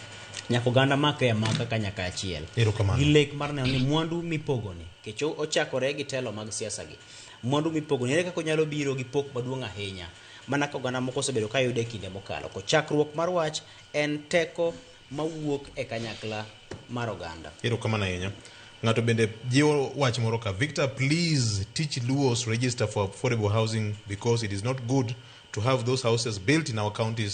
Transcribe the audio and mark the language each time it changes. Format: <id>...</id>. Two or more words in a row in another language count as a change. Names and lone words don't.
<luo>Nyaka oganda make maka kanyaka achiel. Gi lek mar neno ni mwandu mipogoni kech ochakore gi telo mag siasa gi. Mwandu mipogoni ere kaka nyalo biro gi pok maduong' ahinya mana ka oganda moko osebedo ka yude kinde mokalo. Ko chakruok mar wach en teko mawuok e kanyakla mar oganda. Erokamano ahinya. Ng'ato bende jiwo wach moro ka, Victor,</luo> <en>please teach Luos register for affordable housing because it is not good to have those houses built in our counties</en>